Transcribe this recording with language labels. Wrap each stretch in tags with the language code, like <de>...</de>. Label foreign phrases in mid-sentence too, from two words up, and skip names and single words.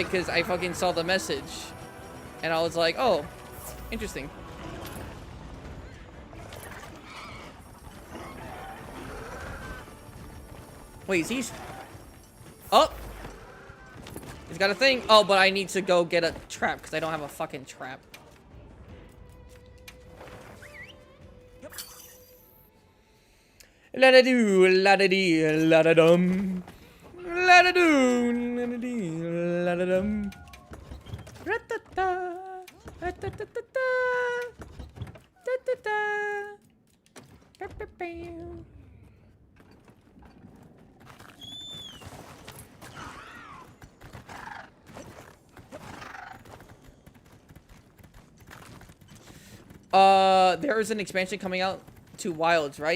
<en>Because I fucking saw the message. And I was like, oh, interesting. Wait, is he... Oh! He's got a thing. Oh, but I need to go get a trap because I don't have a fucking trap. La da do, la da dee, la da dum. La da do, la da dee, la da dum. Ra-ta-ta, ra-ta-ta-ta-ta, ta-ta-ta. Ba-ba-bam. There is an expansion coming out to Wilds, right?</en>